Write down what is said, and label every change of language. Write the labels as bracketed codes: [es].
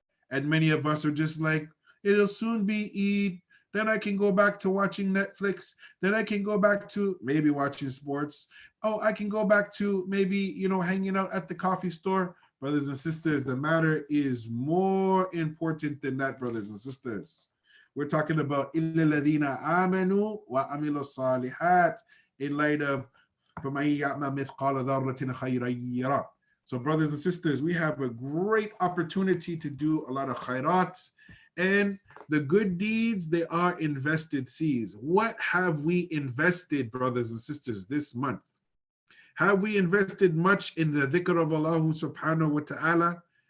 [en] And many of us are just like, it'll soon be Eid. Then I can go back to watching Netflix. Then I can go back to maybe watching sports. Oh, I can go back to maybe, you know, hanging out at the coffee store. Brothers and sisters, the matter is more important than that, brothers and sisters. We're talking about [ar] إِلَّا الَّذِينَ آمَنُوا وَعَمِلُوا الصَّالِحَاتِ [en] in light of [ar] فَمَن يَعْمَلْ مِثْقَالَ ذَرَّةٍ خَيْرًا يَرَهُ. [en] So brothers and sisters, we have a great opportunity to do a lot of khairat, and the good deeds, they are invested seeds. What have we invested, brothers and sisters, this month? Have we invested much in the dhikr of Allah subhanahu wa ta'ala?